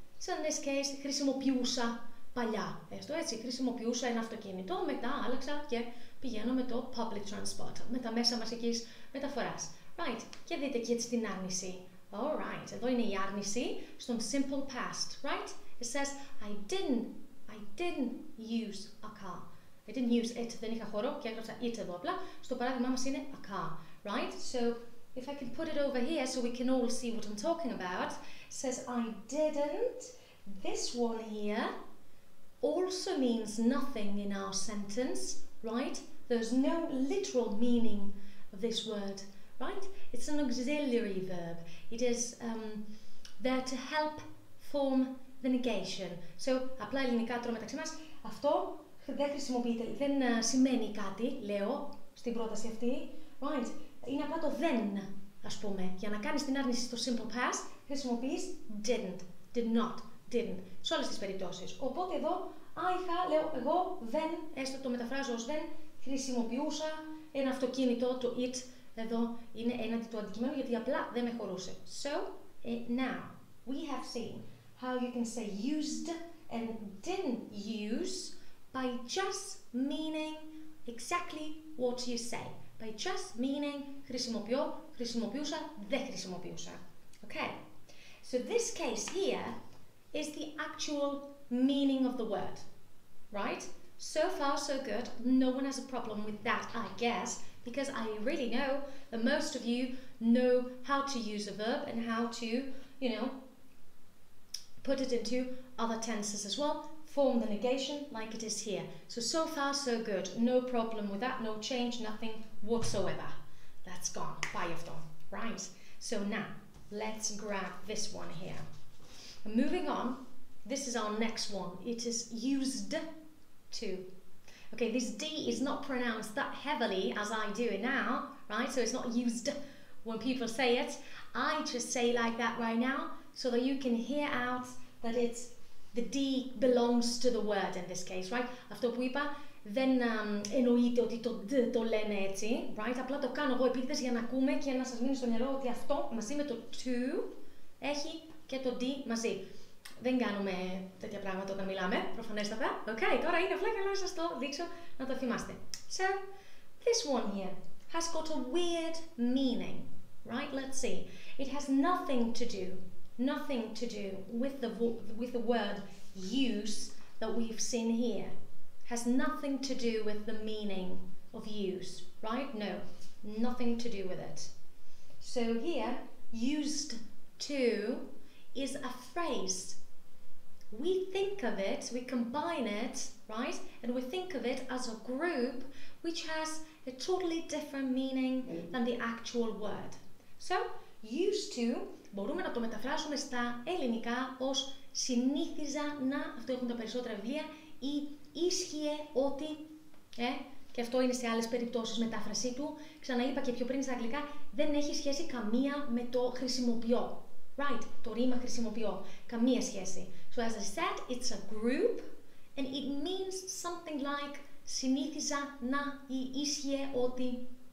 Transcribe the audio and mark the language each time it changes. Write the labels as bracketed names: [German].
[English] So in this case, χρησιμοποιούσα παλιά. [Greek] Έτσι, χρησιμοποιούσα ένα αυτοκίνητο, μετά άλλαξα και πηγαίνω με το public transport, με τα μέσα μαζικής μεταφοράς. Right. Και δείτε και έτσι την άρνηση. Alright, εδώ είναι η άρνηση στον simple past, right? [English] It says, I didn't use a car. [Greek] I didn't use it, δεν είχα χώρο και έγραψα it εδώ απλά. Στο παράδειγμα μας είναι a car, right? [English] So, if I can put it over here so we can all see what I'm talking about. It says, I didn't. This one here also means nothing in our sentence, right? There's no literal meaning of this word. Right? It's an auxiliary verb. It is there to help form the negation. [Greek] So, απλά ελληνικά τώρα μεταξύ μας, αυτό δεν χρησιμοποιείται, δεν σημαίνει κάτι, λέω, στην πρόταση αυτή. Right? Είναι απλά το δεν, ας πούμε. Για να κάνεις την άρνηση στο simple past, χρησιμοποιείς didn't, did not, didn't, σε όλες τις περιπτώσεις. Οπότε εδώ, λέω, εγώ δεν, έστω το μεταφράζω ως δεν, χρησιμοποιούσα ένα αυτοκίνητο, το it. Εδώ είναι έναντι του αντικειμένου γιατί απλά δεν με χωρούσε. [English] So, now, we have seen how you can say used and didn't use by just meaning exactly what you say. By just meaning χρησιμοποιώ, χρησιμοποιούσα, δεν χρησιμοποιούσα. Okay. So this case here is the actual meaning of the word. Right? So far, so good. No one has a problem with that, I guess. Because I really know that most of you know how to use a verb and how to, put it into other tenses as well, form the negation like it is here. So far so good, no problem with that, no change, nothing whatsoever. That's gone, πάει αυτό, right? So now, let's grab this one here. Moving on, this is our next one. It is used to. Okay, this D is not pronounced that heavily as I do it now, right? So it's not used when people say it. I just say like that right now so that you can hear out that it's the D belongs to the word in this case, right? [Greek] Αυτό που είπα δεν εννοείται ότι το D το λένε έτσι, right? Απλά το κάνω εγώ επίτηδες για να ακούμε και να σας μείνει στο μυαλό ότι αυτό μαζί με το to έχει και το D μαζί. Δεν κάνουμε τέτοια πράγματα όταν μιλάμε, προφανέστατα. Okay, τώρα είναι απλά για να σας το δείξω, να το θυμάστε. So, this one here has got a weird meaning. [English] right? Let's see. It has nothing to do with the word use that we've seen here. Has nothing to do with the meaning of use, right? No, nothing to do with it. So here, used to is a phrase. We think of it, we combine it, right? And we think of it as a group which has a totally different meaning than the actual word. [Greek] So, used to, μπορούμε να το μεταφράσουμε στα ελληνικά ως συνήθιζα να, αυτό έχουν τα περισσότερα βιβλία, ή ίσχυε ότι, και αυτό είναι σε άλλες περιπτώσεις μετάφρασή του, ξαναείπα και πιο πριν στα αγγλικά, δεν έχει σχέση καμία με το χρησιμοποιώ. Right, το ρήμα χρησιμοποιώ, καμία σχέση. [English] So as I said, it's a group and it means something like συνήθιζα να ή ίσχυε ότι.